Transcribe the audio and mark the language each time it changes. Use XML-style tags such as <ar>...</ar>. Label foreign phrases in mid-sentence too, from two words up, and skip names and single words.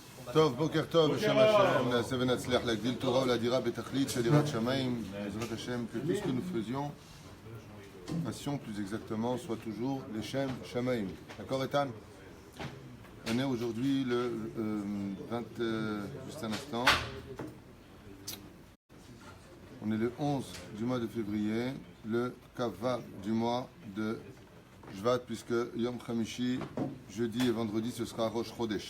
<he>טוב, בוקר טוב, בשם השם, נעשה ונצליח להגדיל תורה ולאדירה בתכלית של יראת שמיים, בעזרת השם,</he> <fr>que tout ce que nous fassions plus exactement, soit toujours</fr> <he>לשם שמים.</he> <fr>D'accord, Ethan? On est aujourd'hui le 20, juste un instant, on est le 11 du mois de février, le Kavav du mois de Shvat, puisque</fr> <he>יום חמישי,</he> <fr>jeudi et vendredi, ce sera</fr> <he>ראש חודש.</he>